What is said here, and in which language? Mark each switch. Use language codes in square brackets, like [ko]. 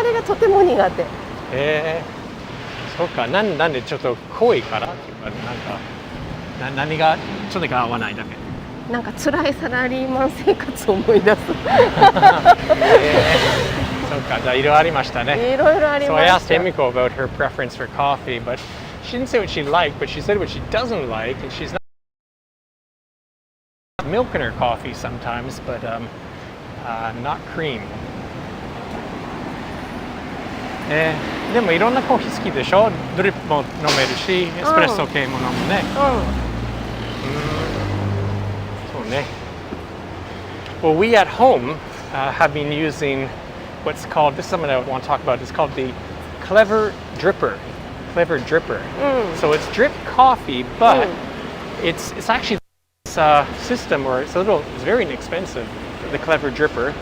[ja] あれがとても苦手。そうか、なんでちょっと濃いからっていうか、何がちょっと合わないだけ。なんか辛いサラリーマン生活を思い出す。そうか、じゃあいろいろありましたね。いろいろありました。 [en] So I asked Emiko about her preference for coffee, but she didn't say what she liked, but she said what she doesn't like, and she's not milk in her coffee sometimes, but not cream. [ja] でもいろんなコーヒー好きでしょ。ドリップも飲めるし、エスプレッソ系も飲むね。そうね。 [en] Well, we at home have been using what's called, this is something I want to talk about, it's called the Clever Dripper. Clever Dripper. So it's drip coffee, but it's actually this system, or it's very inexpensive, the Clever Dripper.